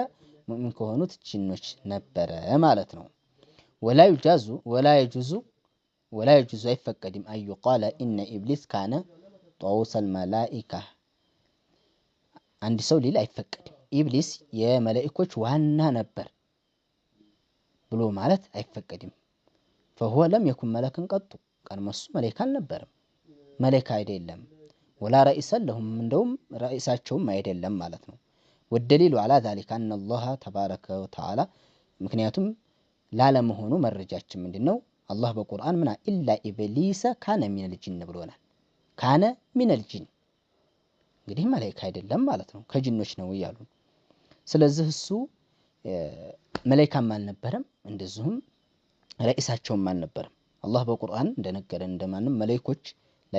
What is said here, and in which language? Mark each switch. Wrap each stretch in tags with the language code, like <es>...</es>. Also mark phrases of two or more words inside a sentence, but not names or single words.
<am>ሙእሚን ከሆኑት ጅኖች ነበረ ማለት ነው።</am> <ar>ولا يجوز</ar> <am>አይፈቀድም</am> <ar>أن يقال إن إبليس كان طاووس الملائكة</ar> <am>አንድ ሰው ሊል አይፈቀድም ኢብሊስ የመላእክቶች ዋና ነበር ብሎ ማለት አይፈቀድም።</am> <ar>فهو لم يكن ملكا قط</ar> <am>ቀድሞ እሱ መላእክት አልነበረም። መላእክት አይደለም።</am> <ar>ولا رئيسا لهم</ar> <am>እንደውም ረኢሳቸውም አይደለም ማለት ነው። ወደሊሉ</am> <ar>على ذلك ان الله تبارك وتعالى</ar> <am>ምክንያቱም ላለመሆኑ መረጃችን ምንድነው? አላህ በቁርአን</am> <ar>منا إلا إبليس كان من الجن</ar> <am>ብሎናል።</am> <ar>كان من الجن</ar> <am>እንግዲህ መላእክት አይደለም ማለት ነው፣ ከጅኖች ነው እያሉ። ስለዚህ እሱ መላእክትም አልነበረም፣ እንደዚሁም ረኢሳቸውም አልነበረም። አላህ በቁርአን እንደነገረን እንደማንም መላእክቶች ላ</am>